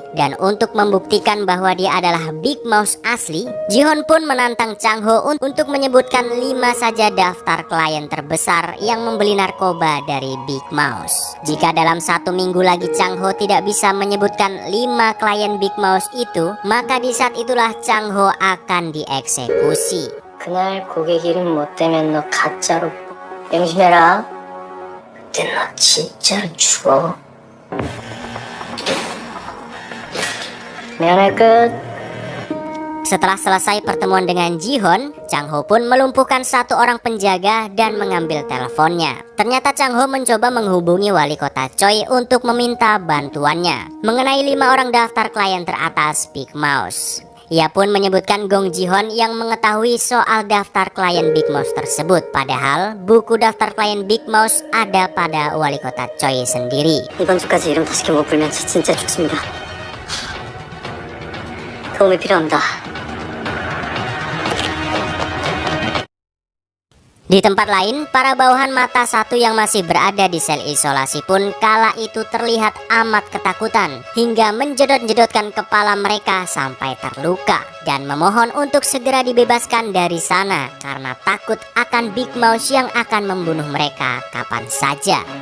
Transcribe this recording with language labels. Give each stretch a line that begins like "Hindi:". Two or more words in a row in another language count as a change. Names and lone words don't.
Indonesian: Dan untuk membuktikan bahwa dia adalah Big Mouse asli, Ji-hoon pun menantang Chang-ho untuk menyebutkan 5 saja daftar klien terbesar yang membeli narkoba dari Big Mouse. Jika dalam 1 minggu lagi Chang-ho tidak bisa menyebutkan 5 klien Big Mouse itu, maka di saat itulah Chang-ho akan dieksekusi.
Korean: 그날 고객 이름 못 대면 너 가짜로 명심해라. 그때 너 진짜로 죽어. 면회 끝.
Indonesian: Setelah selesai pertemuan dengan Ji-hoon, Chang-ho pun melumpuhkan 1 orang penjaga dan mengambil teleponnya. Ternyata Chang-ho mencoba menghubungi wali kota Choi untuk meminta bantuannya mengenai 5 orang daftar klien teratas Big Mouse. Ia pun menyebutkan Gong Ji-hoon yang mengetahui soal daftar klien Big Mouse tersebut. Padahal buku daftar klien Big Mouse ada pada wali kota Choi sendiri.
Korean: 이번 주까지 이름 다시 못 불면 진짜 죽습니다. 도움이 필요합니다.
Indonesian: Di tempat lain, para bawahan mata satu yang masih berada di sel isolasi pun kala itu terlihat amat ketakutan hingga menjedot-jedotkan kepala mereka sampai terluka dan memohon untuk segera dibebaskan dari sana karena takut akan Big Mouse yang akan membunuh mereka kapan saja.